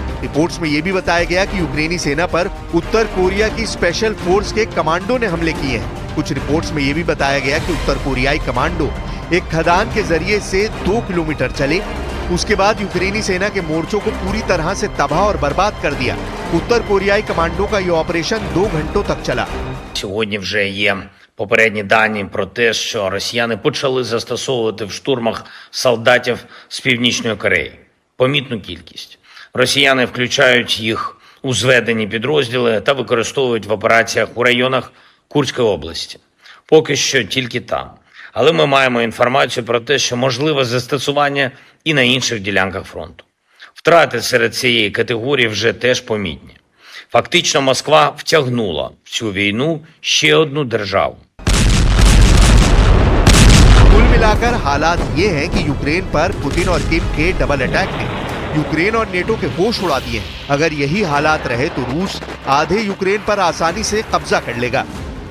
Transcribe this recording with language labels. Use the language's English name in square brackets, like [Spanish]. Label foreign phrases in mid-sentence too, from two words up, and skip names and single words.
[Hindi] रिपोर्ट्स में यह भी बताया गया कि यूक्रेनी सेना पर उत्तर कोरिया की [English] special force [Hindi] के कमांडो ने हमले किए हैं। कुछ रिपोर्ट्स में यह भी बताया गया कि उत्तर कोरियाई कमांडो एक खदान के जरिए से 2 किलोमीटर चले, उसके बाद यूक्रेनी सेना के मोर्चों को पूरी तरह से तबाह और बर्बाद कर दिया। उत्तर कोरियाई कमांडो का यह ऑपरेशन 2 घंटों तक चला। [Ukrainian] Сьогодні вже є попередні дані про те, що росіяни почали застосовувати в штурмах солдатів з Північної Кореї. Помітну кількість. Росіяни включають їх у зведені підрозділи та використовують в операціях у районах Курської області. Поки що тільки там. Але ми маємо інформацію про те, що можливе застосування і на інших ділянках фронту. Втрати серед цієї категорії вже теж помітні. Фактично Москва втягнула в цю війну ще одну державу. [Hindi] कुल मिलाकर हालात ये हैं कि यूक्रेन पर पुतिन और किम के [English] double attack [Hindi] ने यूक्रेन और नेटो के होश उड़ा दिए हैं। अगर यही हालात रहे तो रूस आधे यूक्रेन पर आसानी से कब्जा कर लेगा।